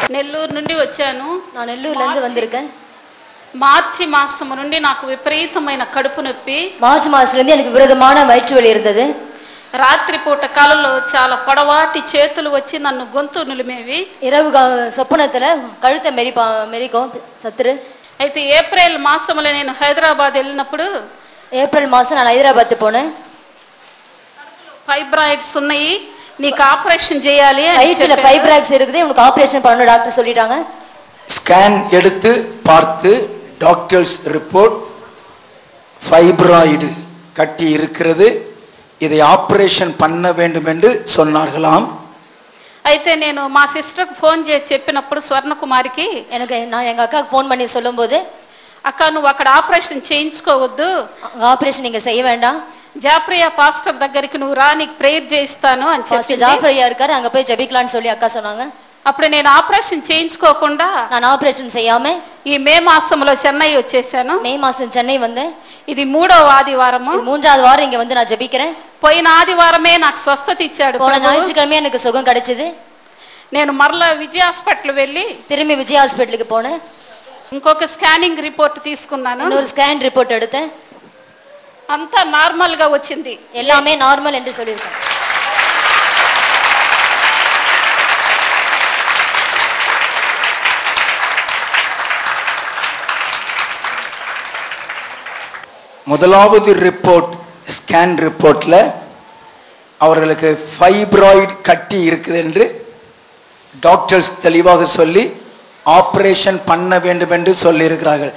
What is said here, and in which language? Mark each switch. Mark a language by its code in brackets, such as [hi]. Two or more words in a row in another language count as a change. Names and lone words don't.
[te] నెల్లూరు నుండి వచ్చాను. [ta] நான் நெல்லூர்ல இருந்து வந்திருக்கேன். [te] మార్చి మాసం నుండి నాకు విపరీతమైన కడుపు నొప్పి. [ta] மார்ச் மாசத்துல இருந்து எனக்கு விரோதமான வயிற்று வலி இருந்தது. [te] రాత్రిపూట కలలో చాలా పొడవాటి చేతులు వచ్చి నన్ను గొంతు నులిమేవి. [ta] இரவு சொப்பனத்துல கழுத்தை மெரிக்கும் சத்துரு. [te] అయితే ఏప్రిల్ మాసంలో నేను హైదరాబాద్ వెళ్ళినప్పుడు [ta] ஏப்ரல் மாசம் நான் ஹைதராபாத் போனேன். [te] ఫైబ్రాయిడ్స్ ఉన్నాయి, నీకు ఆపరేషన్ చేయాలి. [ta] வயிற்றுல ஃபைப்ராய்ட்ஸ் இருக்குது, உனக்கு ஆபரேஷன் பண்ணணும் டாக்டர் சொல்லிட்டாங்க. ஸ்கேன் எடுத்து பார்த்து [en] doctors report [ta] ஃபைப்ராய்டு கட்டி இருக்கிறது, இதை ஆபரேஷன் பண்ண வேண்டும் என்று சொன்னார்களாம். [te] అయితే నేను మా సిస్టర్కి ఫోన్ చేసి చెప్పినప్పుడు స్వర్ణకుమారికి [ta] நான் எங்க அக்காவுக்கு ஃபோன் பண்ணி சொல்லும்போது, [te] అక్క నువ్వు అక్కడ ఆపరేషన్ చేయించుకోవద్దు, [ta] ஆபரேஷன் நீங்க செய்ய வேண்டாம், [te] జాప్రియా పాస్టర్ దగ్గరికి నువ్వు రా, నీకు ప్రేయర్ చేయిస్తాను అని చెప్పి [ta] ஜாப்ரியா இருக்காரு அங்க போய் ஜெபிக்கலாம்னு சொல்லி அக்கா சொன்னாங்க. [te] అప్పుడు నేను ఆపరేషన్ చేయించుకోకుండా [ta] நான் ஆபரேஷன் செய்யாம [te] ఈ మే మాసంలో చెన్నై వచ్చేసాను. [ta] మే மாசம் சென்னை வந்தேன். [te] ఇది 3వ ఆదివారము. [ta] 3வது வாரம் இங்க வந்து நான் ஜெபிக்கிறேன். [te] పోయిన ఆదివారమే నాకు స్వస్థత ఇచ్చాడు. [ta] போன ஞாயிற்றுக்கிழமை எனக்கு சுகம் கிடைச்சது. [te] నేను మరలా విజయ హాస్పిటల్ వెళ్ళి [ta] திரும்பி விஜய் ஹாஸ்பிட்டலுக்கு போனேன். [te] ఇంకొక [en] scanning report [te] తీసుకున్నాను. [ta] இன்னொரு [en] scan report [ta] எடுத்தேன். [te] అంతా నార్మల్ గా వచ్చింది, [ta] எல்லாமே நார்மல் என்று சொல்லியிருக்காங்க. முதலாவது [en] report scan [ta] ரிப்போர்ட்ல அவர்களுக்கு ஃபைப்ராய்டு கட்டி இருக்குது என்று டாக்டர்ஸ் தெளிவாக சொல்லி ஆபரேஷன் பண்ண வேண்டும் என்று சொல்லி இருக்கிறார்கள்.